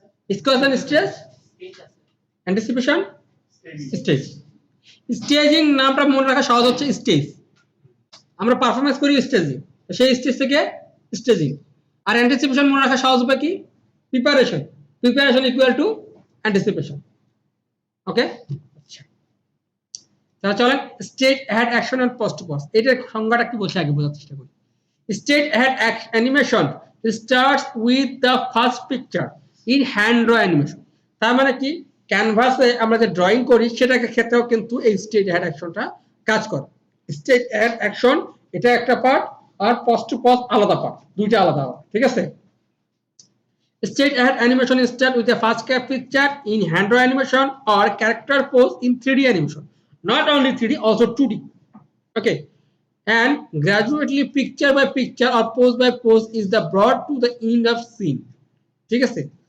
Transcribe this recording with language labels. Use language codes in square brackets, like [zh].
[en] discussion stage anticipation stage staging [bn] নামটা মনে রাখা সহজ হচ্ছে স্টেজ আমরা পারফরম্যান্স করি স্টেজিং সেই স্টেজ থেকে স্টেজিং আর অ্যান্টিসিপেশন মনে রাখা সহজ হবে কি প্রিপারেশন ইকুয়াল টু অ্যান্টিসিপেশন ওকে তাহলে চলেন state add action and pause two pause এটার সংজ্ঞাটা কি বলছে আগে বোঝার চেষ্টা করি [en] Straight ahead animation starts with the first picture in hand draw animation. [bn] তার মানে কি ক্যানভাসে আমরা যে ড্রয়িং করি সেটাকে ক্ষেত্রেও কিন্তু এই স্ট্রেট হেড অ্যাকশনটা কাজ করে। স্ট্রেট হেড অ্যাকশন এটা একটা পার্ট আর পজ টু পজ আলাদা পার্ট, দুইটা আলাদা আলাদা, ঠিক আছে? [en] Straight ahead animation is start with a fast cap picture in hand draw animation or character pose in 3D animation. Not only 3D, also 2D. Okay. And gradually picture by picture or pose by pose is the brought to the end of scene. [bn] ঠিক আছে?